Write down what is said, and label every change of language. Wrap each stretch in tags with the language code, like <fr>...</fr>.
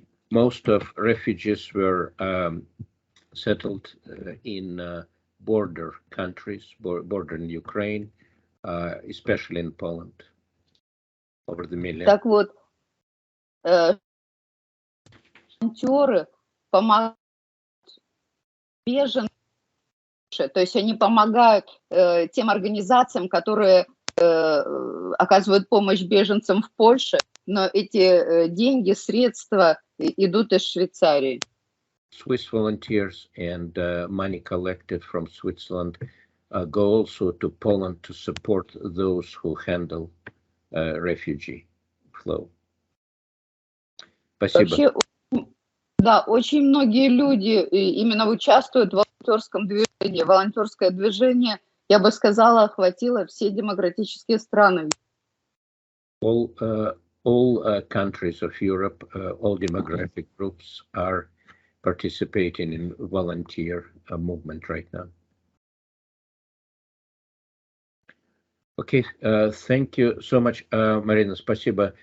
<en>Most of refugees were settled in border countries, bordering Ukraine, especially in Poland, over the million.</en> <ru>Так вот, волонтеры помогают беженцам, то есть они помогают тем организациям, которые оказывают помощь беженцам в Польше, но эти деньги, средства идут из Швейцарии.</ru> <en>Swiss volunteers and money collected from Switzerland go also to Poland to support those who handle refugee flow.</en> <ru>Спасибо. Вообще, да, очень многие люди именно участвуют в волонтерском движении. Волонтерское движение, я бы сказала, охватило все демократические страны.</ru> <en>All countries of Europe, all demographic groups are participating in volunteer movement right now. Okay, thank you so much, Marina.</en> <ru>Спасибо.</ru>